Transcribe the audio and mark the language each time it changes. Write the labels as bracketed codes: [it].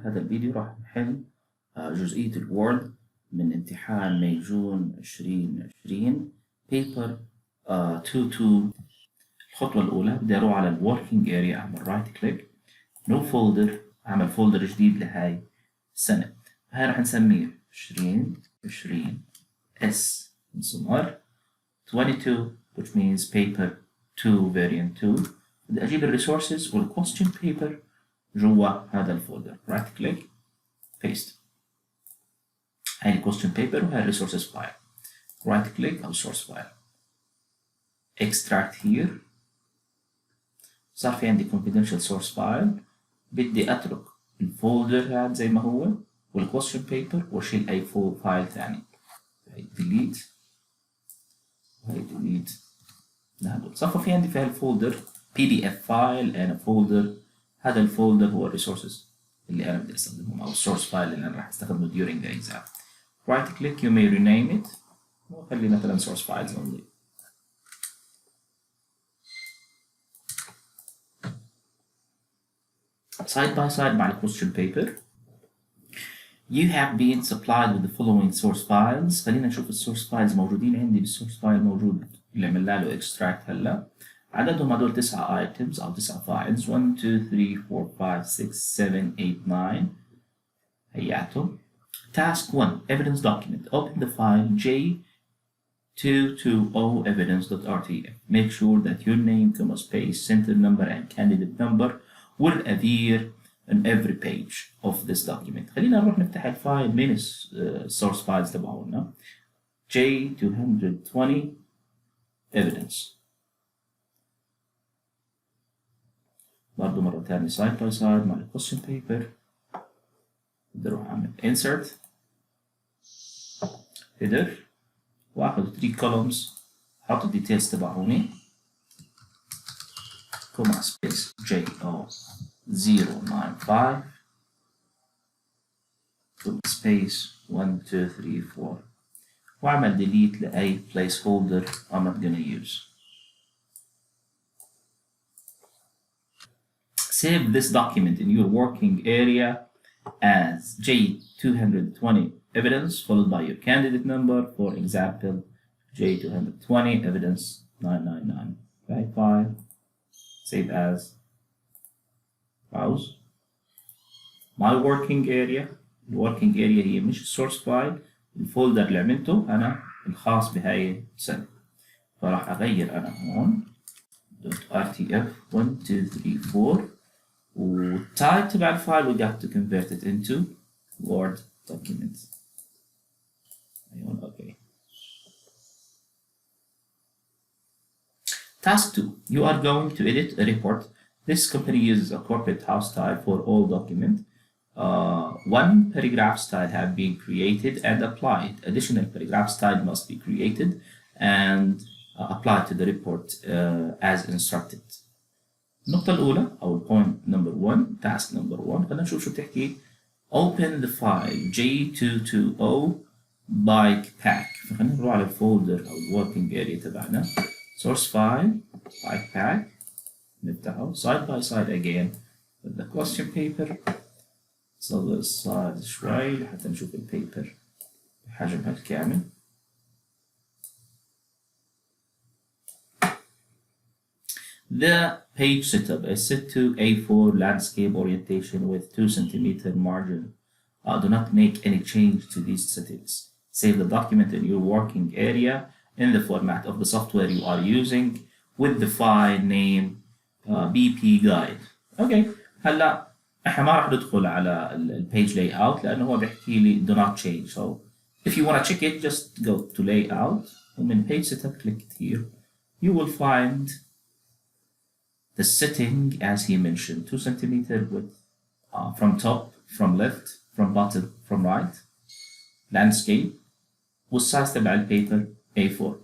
[ar] في هذا الفيديو راح نحل جزئية الوورد من امتحان ماي جون 2020 بيبر 2. الخطوة الأولى بدي أروح على الوركينج اريا، أعمل رايت كليك، نو فولدر، أعمل فولدر جديد لهاي السنة. هاي راح نسميه 2020 S مسمار 22 [en] which means paper 2 variant 2. [ar] بدي أجيب الريسورسز والكويستشن بيبر جوا هذا الفولدر. رايت كليك بيست، هاي الكويستشن بيبر وهاي الريسورسز فايل. رايت كليك أو سورس فايل، [en] extract here. [ar] صار في عندي confidential source file، بدي أترك الفولدر هذا زي ما هو والكويستشن بيبر وأشيل أي فايل ثاني. هاي delete وهي delete. هذول صفى في عندي في هالفولدر [en] PDF file and a folder. [ar] هذا الفولدر هو الريسورسز اللي أنا بدي أستخدمهم أو السورس فايل اللي أنا راح أستخدمه [en] during the exam. Right click, you may rename it [ar] وخلي مثلا [en] source files only. Side by side مع question paper. You have been supplied with the following source files. [ar] خلينا نشوف السورس فايلز موجودين عندي. بالسورس فايل موجود اللي عملنا له extract هلا. عددهم هدول 9 items أو 9 files 1 2 3 4 5 6 7 8 9. [en] هياتهم. Task 1 evidence document. Open the file J220 evidence.rtf. Make sure that your name, comma space, center number and candidate number will appear on every page of this document. [ar] خلينا نروح نفتح الفايل من السورس فايلز تبعونا J220 evidence. برضو مرة ثانية side by side مع الكويستشن بيبر. بدي اروح اعمل insert header واخذ 3 columns، احط الديتيلز تبعوني كوما سبيس JO095 كوما سبيس 1 2 3 4 واعمل delete لاي placeholder [en] I'm not gonna use. Save this document in your working area as J220 evidence followed by your candidate number. For example, J220 evidence 99955. Save as. Browse. My working area. [ar] الworking area هي مش السورس فايل، الفولدر اللي عملته أنا الخاص بهاي السنة. فراح أغير أنا هون .rtf 1 2 3 4 والتايب تبع الفايل [en] we got to convert it into Word document. Okay. Task 2. You are going to edit a report. This company uses a corporate house style for all documents. One paragraph style have been created and applied. Additional paragraph style must be created and applied to the report as instructed. [ar] النقطة الأولى أو [en] point number 1 task number 1 [ar] خلينا نشوف شو بتحكي. [en] Open the file J220 bike pack. [ar] فخلينا نروح على الفولدر أو [en] الworking area تبعنا source file bike pack نفتحه side by side again with the question paper. [ar] نصغر السايز شوي لحتى نشوف البيبر بحجمها الكامل. [en] The page setup is set to A4 landscape orientation with 2 cm margin. Do not make any change to these settings. Save the document in your working area in the format of the software you are using with the file name BP guide. Okay. [ar] هلا احنا ما راح ندخل على البيج layout لأنه هو بيحكي لي [en] do not change. So if you want to check it just go to layout ومن page setup click it here. You will find the setting as he mentioned 2 cm width from top, from left, from bottom, from right, landscape والsize تبع البيبر A4.